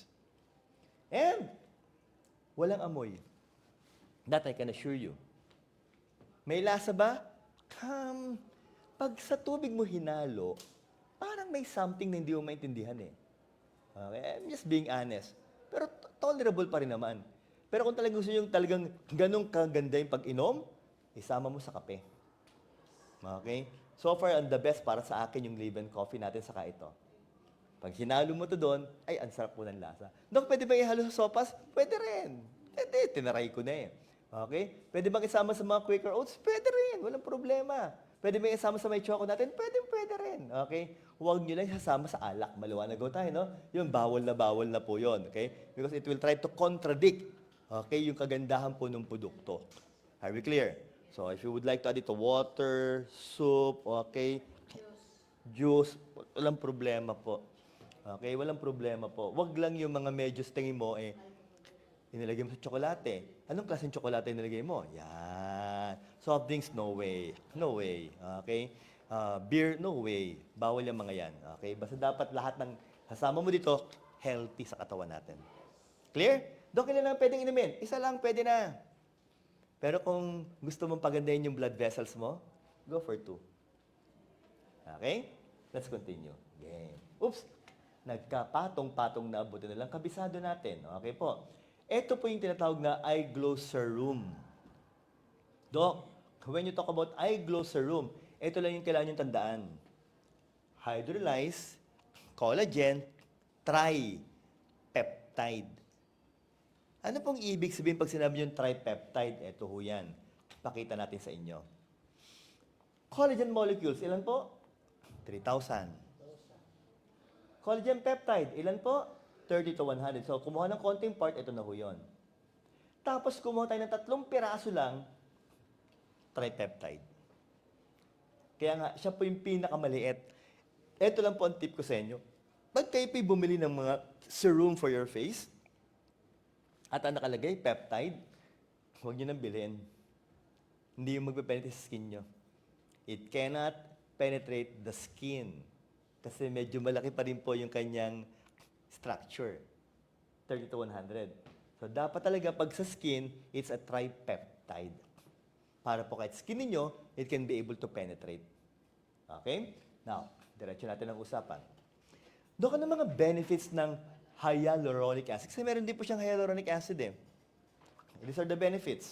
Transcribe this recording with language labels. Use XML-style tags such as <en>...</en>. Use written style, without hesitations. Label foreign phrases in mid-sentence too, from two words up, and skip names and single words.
<tl>And, walang amoy.</tl> <en>That I can assure you.</en> <tl>May lasa ba? Pag sa tubig mo hinalo, parang may something na hindi mo maintindihan eh.</tl> <en>Okay? I'm just being honest.</en> <tl>Pero tolerable pa rin naman. Pero kung talagang gusto nyo yung talagang ganong kaganda yung pag-inom, isama mo sa kape. Okay? So far, ang</tl> <en>the best</en> <tl>para sa akin yung Lieben coffee natin saka ito. Pag hinalo mo to doon, ay, ang sarap po ng lasa. Dok, pwede ba ihalo sa sopas? Pwede rin. Pwede, tinaray ko na eh. Okay? Pwede bang isama sa mga Quaker Oats? Pwede rin, walang problema. Pwede ba isama sa may choco natin? Pwede, pwede rin. Okay? Huwag nyo lang isasama sa alak. Maliwanag ko tayo, no? Yun, bawal na po yun. Okay?</tl> <en>Because it will try to contradict,</en> <tl>okay, yung kagandahan po ng produkto.</tl> <en>Are we clear? So, if you would like to add it to water, soup, okay, juice,</en> <tl>walang problema po. Okay, walang problema po. Wag lang yung mga medyos tingin mo, inilagay mo sa tsokolate. Anong klaseng tsokolate inilagay mo? Yan.</tl> <en>Soft drinks, no way. No way. Okay? Beer, no way.</en> <tl>Bawal yung mga yan. Okay? Basta dapat lahat ng kasama mo dito, healthy sa katawan natin. Clear? Dok, ilan lang pwedeng inumin? Isa lang, pwede na. Pero kung gusto mong pagandahin yung</tl> <en>blood vessels</en> <tl>mo,</tl> <en>go for 2. Okay? Let's continue. Game. Oops!</en> <tl>Nagkapatong-patong na abutin na lang, kabisado natin. Okay po. Ito po yung tinatawag na eye glow serum. Doc,</tl> <en>when you talk about eye glow serum,</en> <tl>ito lang yung kailangan yung tandaan.</tl> <en>Hydrolyzed collagen tripeptide.</en> <tl>Ano pong ibig sabihin pag sinabi yung tripeptide? Ito ho yan. Pakita natin sa inyo. Collagen molecules, ilan po? 3,000. Collagen peptide, ilan po? 30 to 100. So, kumuha ng konting part, ito na ho yun. Tapos, kumuha tayo ng 3 piraso lang, tripeptide. Kaya nga, siya po yung pinakamaliit. Ito lang po ang tip ko sa inyo. Pag kayo po'y bumili ng mga serum</tl> <en>for your face,</en> <tl>at ang nakalagay, peptide, huwag nyo nang bilhin. Hindi yung magpe-penetrate sa skin nyo.</tl> <en>It cannot penetrate the skin.</en> <tl>Kasi medyo malaki pa rin po yung kanyang structure. 30 to 100. So, dapat talaga pag sa skin,</tl> <en>it's a tripeptide.</en> <tl>Para po kahit skin ninyo,</tl> <en>it can be able to penetrate. Okay? Now,</en> <tl>diretso natin ang usapan. Doon ka ng mga benefits ng</tl> <en>hyaluronic acid.</en> <tl>Kasi meron din po siyang</tl> <en>hyaluronic acid</en> <tl>eh.</tl> <en>These are the benefits.</en>